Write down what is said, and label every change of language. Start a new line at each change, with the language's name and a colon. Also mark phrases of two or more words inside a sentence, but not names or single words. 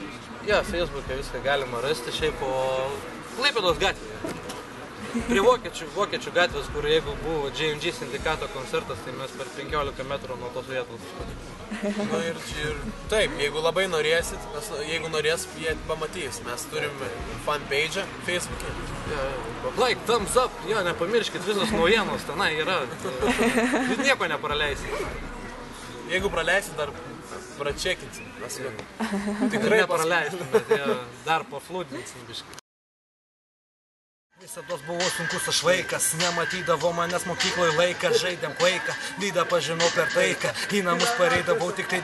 Lithuanian: Ja, Facebook'e viską galima rasti, šiaip po Klaipėdos gatvėje. Prie Vokiečių gatvės, kur jeigu buvo J&J sindikato koncertas, tai mes per 15 metrų nuo tos vietos. Nu ir taip, jeigu labai norėsit, jeigu norės, jie pamatys. Mes turim fanpage'ą Facebook'e.
English: Like, thumbs up,
Lithuanian: jo, nepamirškit, visos naujienos tenai yra. Jūs nieko nepraleisit. Jeigu praleisit, dar pračekinsim. Tikrai nepraleisim, bet dar paflūdinsim biškai. Visados buvo sunkus aš vaikas, nematydavo manęs mokykloje laiką, žaidėm klaiką, lydą pažinau per taiką, į namus pareidavau tik tai